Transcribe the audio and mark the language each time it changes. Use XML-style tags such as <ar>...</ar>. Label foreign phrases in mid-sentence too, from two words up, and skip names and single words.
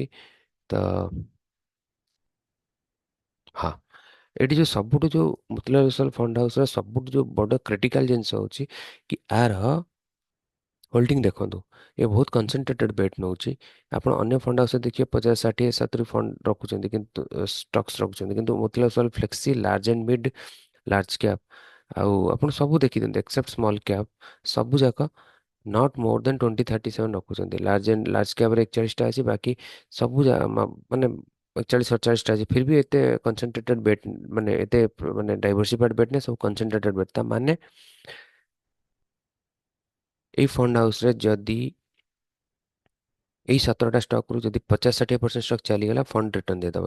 <or>ତ ହଁ ଏଠି ଯେଉଁ ସବୁଠୁ ଯେଉଁ ମୋତିଲାଲ ଓସ୍ୱାଲ ଫଣ୍ଡ ହାଉସ୍ର ସବୁଠୁ ଯେଉଁ ବଡ଼ କ୍ରିଟିକାଲ ଜିନିଷ ହେଉଛି କି ଆର ହୋଲ୍ଡିଂ ଦେଖନ୍ତୁ ଏ ବହୁତ</or> <en>concentrated bet</en> <or>ନେଉଛି। ଆପଣ ଅନ୍ୟ</or> <en>fund house</en> <or>ଦେଖିବେ 50 60 70 ଫଣ୍ଡ ରଖୁଛନ୍ତି କିନ୍ତୁ ଷ୍ଟକ୍ସ ରଖୁଛନ୍ତି କିନ୍ତୁ ମୋତିଲାଲ ଓସ୍ୱାଲ ଫ୍ଲେକ୍ସି ଲାର୍ଜ ଆଣ୍ଡ ମିଡ୍ ଲାର୍ଜ କ୍ୟାପ୍ ଆଉ ଆପଣ ସବୁ ଦେଖିଦିଅନ୍ତୁ</or> <en>except small cap</en> <or>ସବୁ ଯାକ</or> <en>not more than 2037</en> <or>रखुଛନ୍ତି। ଲାର୍ଜ କ୍ୟାପ୍ରେ 41ଟା ଅଛି, ବାକି ସବୁ ମାନେ 41 47ଟା ଅଛି,</or> <hi>फिर भी</hi> <or>ଏତେ</or> <en>concentrated bet,</en> <or>ମାନେ ଏତେ ମାନେ</or> <en>diversified bet</en> <or>ନାହିଁ, ସବୁ</or> <en>concentrated bet.</en> <or>ତା ମାନେ ଏଇ ଫଣ୍ଡ ହାଉସରେ ଯଦି ଏଇ 17ଟା ଷ୍ଟକରୁ ଯଦି 50 60% ଷ୍ଟକ୍ ଚାଲିଗଲା,</or> <en>fund return</en> <or>ଦେଇଦେବ।</or>